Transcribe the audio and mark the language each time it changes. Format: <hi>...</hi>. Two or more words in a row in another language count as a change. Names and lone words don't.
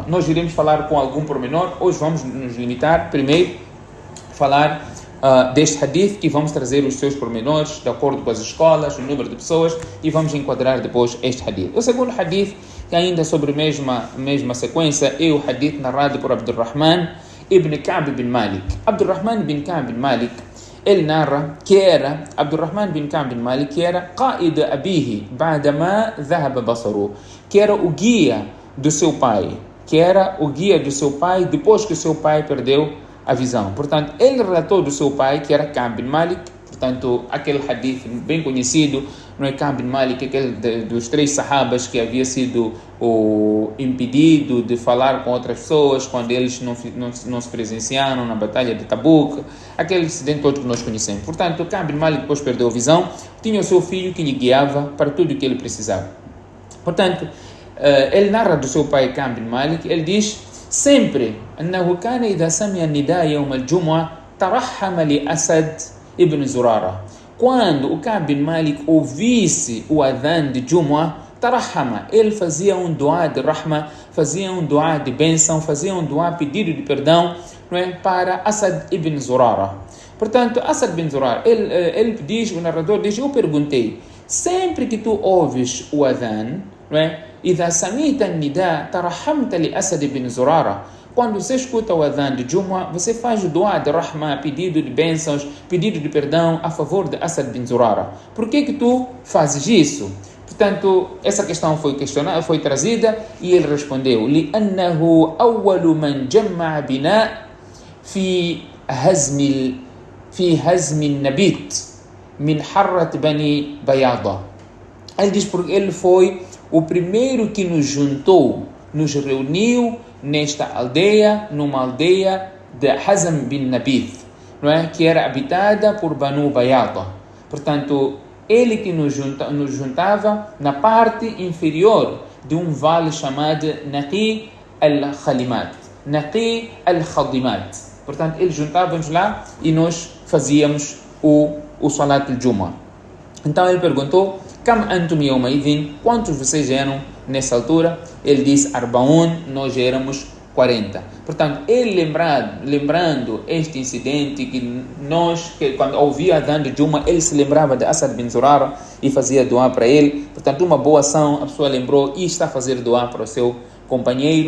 <pt>Nós iremos falar com algum pormenor. Hoje vamos nos limitar primeiro a falar deste hadith, que vamos trazer os seus pormenores de acordo com as escolas, o número de pessoas, e vamos enquadrar depois este hadith. O segundo hadith, que ainda sobre a mesma sequência, é o hadith narrado por Abdurrahman ibn Ka'b bin Malik. Abdurrahman bin Ka'b bin Malik, ele narra que era Abdurrahman bin Ka'b bin Malik, que era</pt> <ar>قائد أبيه بعدما ذهب بصره,</ar> <pt>que era o guia do seu pai, depois que o seu pai perdeu a visão. Portanto, ele relatou do seu pai, que era Ka'b bin Malik. Portanto, aquele hadith bem conhecido, não é? Ka'b bin Malik, aquele dos 3 sahabas que havia sido impedido de falar com outras pessoas quando eles não se presenciaram na batalha de Tabuk, aquele incidente todo que nós conhecemos. Portanto, Ka'b bin Malik depois perdeu a visão, tinha o seu filho que lhe guiava para tudo o que ele precisava. Portanto, ele narra do seu pai Ka'b bin Malik, ele diz sempre</pt> <ar>أنه كان إذا سمع النداء يوم الجمعة ترحم لأسد ابن زرارة.</ar> <pt>Quando o Ka'b bin Malik ouvisse o adhan de Jumu'ah, tarahama, ele fazia um dua de rahma, fazia um dua de bênção, fazia um dua pedido de perdão, não é, para Asad ibn Zurara. Portanto, Asad ibn Zurara, ele diz, o narrador diz, eu perguntei, sempre que tu ouves o adhan, não é?</pt> <ar>إذا سمعت النداء ترحمت لأسد بن زرارة.</ar> <pt>Quando você escuta o adhan de Jumu'ah, você faz o dua de rahma, pedido de bênçãos, pedido de perdão a favor de Asad bin Zurara. Por que tu fazes isso? Portanto, essa questão foi questionada, foi trazida e ele respondeu:</pt> <ar>لأنه أول من جمع بناء في هزم النبيت من حرة بني بياضة.</ar> <pt>Ele diz porque ele foi o primeiro que nos juntou, nos reuniu nesta aldeia, numa aldeia de Hazm bin Nabith, não é? Que era habitada por Banu Bayada. Portanto, ele que nos juntava na parte inferior de um vale chamado Naqi al-Khalimat. Naqi al-Khadimat. Portanto, ele juntava-nos lá e nós fazíamos o</pt> <ar>صلاة الجمعة.</ar> <pt>Então ele perguntou:</pt> <ar>كم أنتم يومئذ?</ar> <pt>Quantos vocês eram nessa altura? Ele disse: Arbaun, nós éramos 40. Portanto, ele lembrando este incidente que quando ouvia adhan de Jumu'ah, ele se lembrava de Asad bin Zurara e fazia dua para ele. Portanto, uma boa ação, a pessoa lembrou e está a fazer dua para o seu companheiro.</pt>